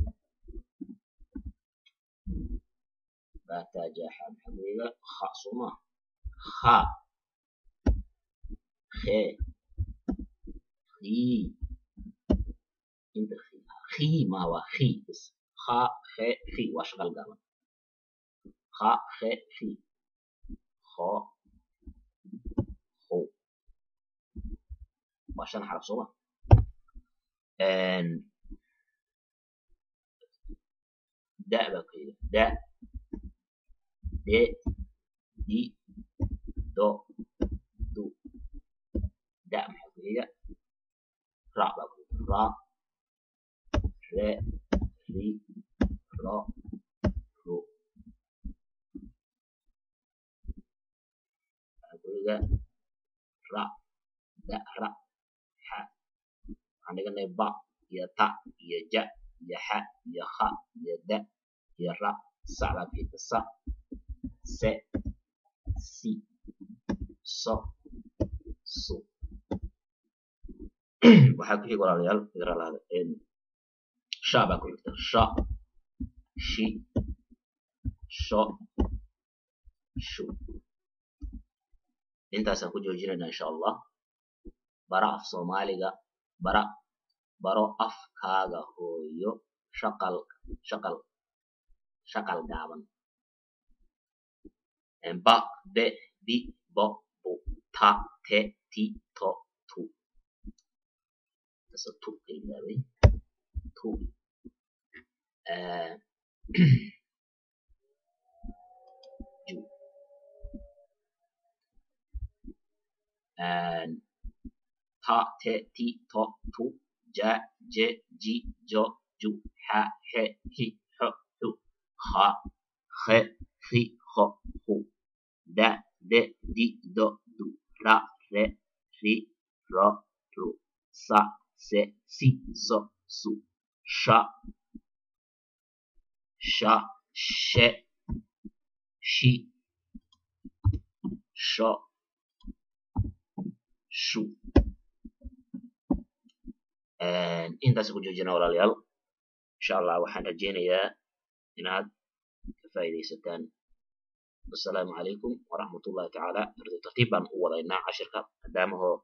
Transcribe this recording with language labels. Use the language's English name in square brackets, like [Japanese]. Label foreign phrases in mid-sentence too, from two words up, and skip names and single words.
[Somali] bata jaha xaqiiqa kha suma kha he hi inta khi ma wa khi bas kha he khi wa shaqal gaban kha he khi kho ho wa 5 xaraf suma da ba kayda da de di do du da maxaa ku xiga ra ba ku ra re ri ro ru maxaa ku xiga ra da ra ha waxaan dhiganay ba iyo ta iyo ja iyo ha iyo kha iyo da iyo ra sa baa ku xigta sa se si so su waxaa ku xiga walaalayaal fikradaada sha baa ku xigta sha shi sho shu intaasaan ku joojinaynaa [Arabic] إن شاء الله [Somali] bara af Soomaaliga baro afkaaga hooyo shaqal gaaban ba be bi bo bu ta te ti to tu taso tu kaylaabay tu ju ta te ti to tu ja je ji jo ju ha he hi ho hu ha he hi ho hu da de di do du ra re ri ro ru sa se si so su sha she shi sho shu intaas ku joojina walaalayaal [Arabic] إن شاء الله [Somali] waxaan rajeynayaa inaad ka faa'iidaysataan [Arabic] السلام عليكم ورحمة الله تعالى [Somali] tartiib baan u wadaynaa cashirka maadaama